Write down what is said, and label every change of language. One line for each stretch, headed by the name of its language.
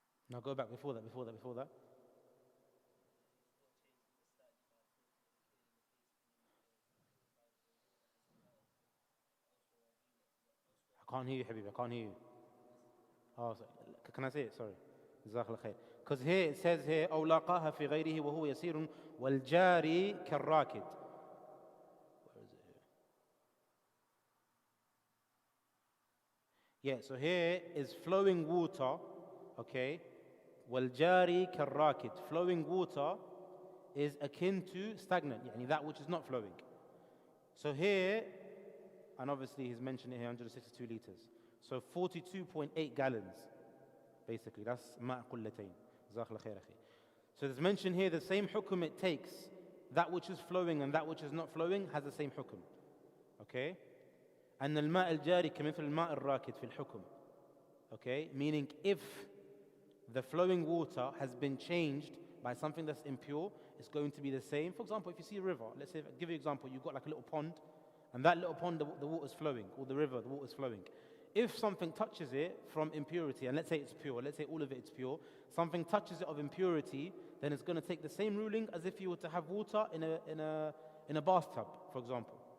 English: Now go back before that. I can't hear you, Habib, I can't hear you. Oh, sorry. Can I say it? Sorry. Jazakallah khair. Because here it says here,
Arabic: أو لاقاها في غيره وهو يسير والجاري كالراكد.
English: Where is it here? Yeah, so here is flowing water, okay?
Arabic: والجاري كالراكد.
English: Flowing water is akin to stagnant, يعني that which is not flowing. So here, and obviously he's mentioned it here, 162 liters. So 42.8 gallons, basically.
Arabic: That's ماء قلتين. جزاك الله خير أخي.
English: So it's mentioned here the same hukum it takes. That which is flowing and that which is not flowing has the same hukum. Okay?
Arabic: أن الماء الجاري كمثل الماء الراكد في الحكم.
English: Okay? Meaning if the flowing water has been changed by something that's impure, it's going to be the same. For example, if you see a river, let's say, I'll give you an example, you've got like a little pond, and that little pond, the water's flowing, or the river, the water's flowing. If something touches it from impurity, and let's say it's pure, let's say all of it is pure, something touches it of impurity, then it's going to take the same ruling as if you were to have water in a bathtub, for example.